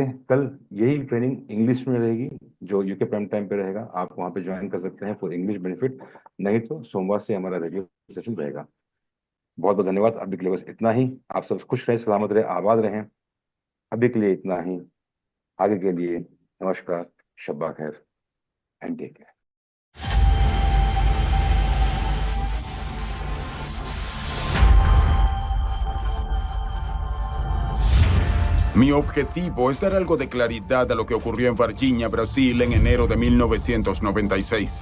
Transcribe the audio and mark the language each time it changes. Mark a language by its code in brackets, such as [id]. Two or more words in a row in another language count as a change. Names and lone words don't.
[hi] कल यही ट्रेनिंग इंग्लिश में रहेगी, जो [en] UK prime time [hi] पे रहेगा, आप वहां पे ज्वाइन कर सकते हैं [en] for English benefit. [hi] नहीं तो सोमवार से हमारा रेगुलर सेशन रहेगा। बहुत बहुत धन्यवाद। अभी के लिए बस इतना ही। आप सब खुश रहें, सलामत रहें, आबाद रहें। अभी के लिए इतना ही। आगे के लिए नमस्कार, शब्बा खैर, [en] and take care. [es] Mi objetivo es dar algo de claridad a lo que ocurrió en Varginha, Brasil, en enero de 1996.